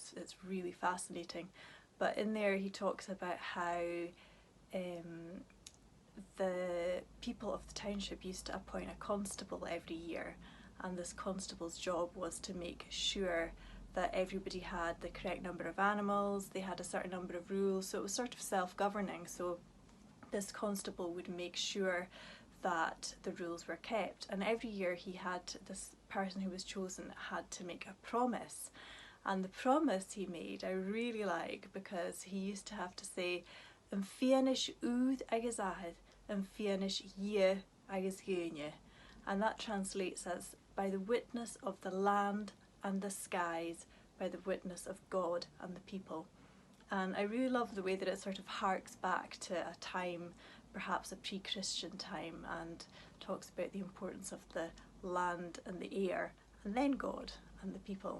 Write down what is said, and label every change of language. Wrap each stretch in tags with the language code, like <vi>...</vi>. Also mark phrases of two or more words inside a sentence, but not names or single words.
<en>It's really fascinating. But in there he talks about how the people of the township used to appoint a constable every year, and this constable's job was to make sure that everybody had the correct number of animals, they had a certain number of rules, so it was sort of self-governing. So this constable would make sure that the rules were kept, and every year this person who was chosen had to make a promise. And the promise he made I really like, because he used to have to say</en> <gv>"Yn fiannis úd agus ahad, yn fiannis ye agus ghnásanna,"</gv> <en>and that translates as "by the witness of the land and the skies, by the witness of God and the people." And I really love the way that it sort of harks back to a time, perhaps a pre-Christian time, and talks about the importance of the land and the air, and then God and the people.</en>